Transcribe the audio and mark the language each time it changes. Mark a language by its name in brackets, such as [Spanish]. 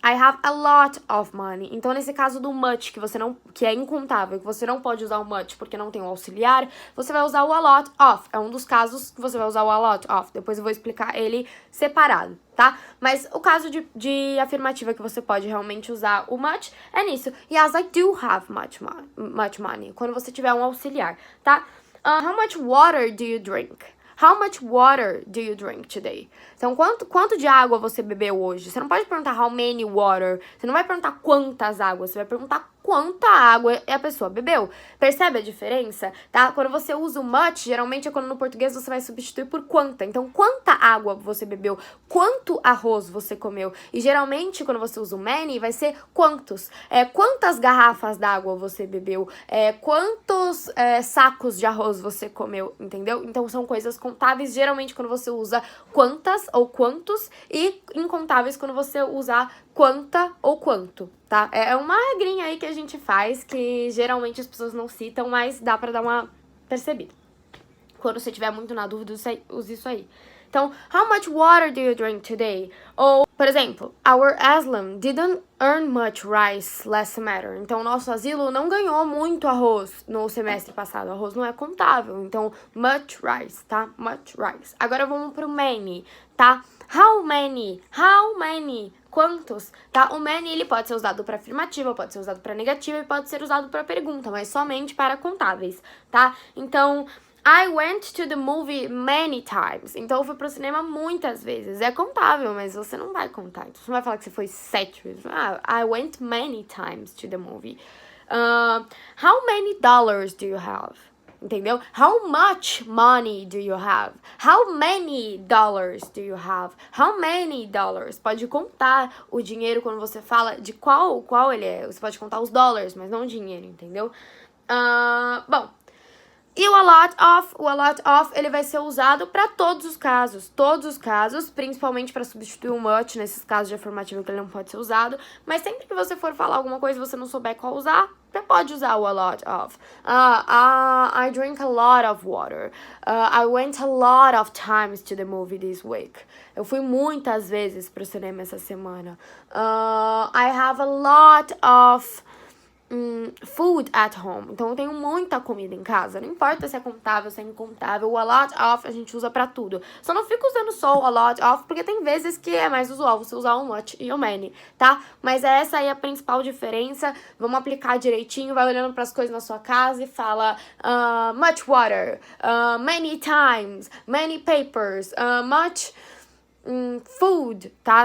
[English] I have a lot of money. [Portuguese] Então, nesse caso do much, que é incontável, que você não pode usar o much porque não tem o auxiliar, você vai usar o a lot of. É um dos casos que você vai usar o a lot of. Depois eu vou explicar ele separado, tá? Mas o caso de afirmativa que você pode realmente usar o much é nisso. [English] Yes, I do have much money. [Portuguese] Quando você tiver um auxiliar, tá? [English] How much water do you drink? How much water do you drink today? [Portuguese] Então, quanto de água você bebeu hoje? Você não pode perguntar [English] how many water. [Portuguese] Você não vai perguntar quantas águas. Você vai perguntar quanta água a pessoa bebeu. Percebe a diferença? Tá? Quando você usa o much, geralmente é quando no português você vai substituir por quanta. Então, quanta água você bebeu? Quanto arroz você comeu? E geralmente, quando você usa o many, vai ser quantos. Quantas garrafas d'água você bebeu? Quantos sacos de arroz você comeu? Entendeu? Então, são coisas contáveis, geralmente, quando você usa quantas ou quantos, e incontáveis quando você usar quanta ou quanto, tá? É uma regrinha aí que a gente faz, que geralmente as pessoas não citam, mas dá pra dar uma percebida. Quando você tiver muito na dúvida, use isso aí. Então, [English] how much water do you drink today? [Portuguese] Ou, por exemplo, [English] our asylum didn't earn much rice last semester. [Portuguese] Então, o nosso asilo não ganhou muito arroz no semestre passado. O arroz não é contável. Então, much rice, tá? Much rice. Agora vamos pro many, tá? [English] How many? How many? [Portuguese] Quantos? Tá? O many, ele pode ser usado para afirmativa, pode ser usado para negativa e pode ser usado para pergunta, mas somente para contáveis, tá? Então, [English] I went to the movie many times. [Portuguese] Então, eu fui pro cinema muitas vezes. É contável, mas você não vai contar. Então, você não vai falar que você foi 7 vezes. [English] I went many times to the movie. How many dollars do you have? [Portuguese] Entendeu? [English] How much money do you have? How many dollars do you have? How many dollars? [Portuguese] Pode contar o dinheiro quando você fala de qual ele é. Você pode contar os dólares, mas não o dinheiro, entendeu? Bom, e o a lot of, ele vai ser usado para todos os casos, principalmente para substituir o much, nesses casos de afirmativa que ele não pode ser usado, mas sempre que você for falar alguma coisa e você não souber qual usar, você pode usar o a lot of. [English] I drink a lot of water. I went a lot of times to the movie this week. [Portuguese] Eu fui muitas vezes pro cinema essa semana. [English] I have a lot of food at home. [Portuguese] Então, eu tenho muita comida em casa. Não importa se é contável, se é incontável. O a lot of a gente usa pra tudo. Só não fica usando só o a lot of, porque tem vezes que é mais usual você usar o much e o many, tá? Mas essa aí é a principal diferença. Vamos aplicar direitinho. Vai olhando pras coisas na sua casa e fala [English] much water, many times, many papers, much food, [Portuguese] tá?